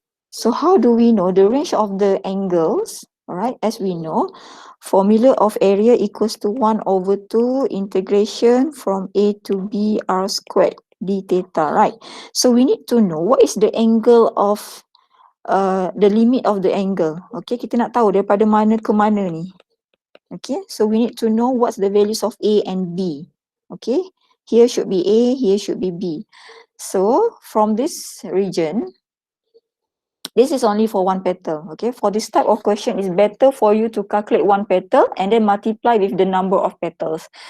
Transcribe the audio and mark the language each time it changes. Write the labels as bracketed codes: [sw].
[en] So how do we know the range of the angles? All right, as we know, formula of area equals to 1/2 integration from A to B r squared d theta, right? So we need to know what is the angle of the limit of the angle. [ms] Okay, kita nak tahu daripada mana ke mana ni. [en] Okay, so we need to know what's the values of A and B. Okay, here should be A, here should be B. So from this region, this is only for one petal. Okay, for this type of question, it's better for you to calculate one petal and then multiply with the number of petals.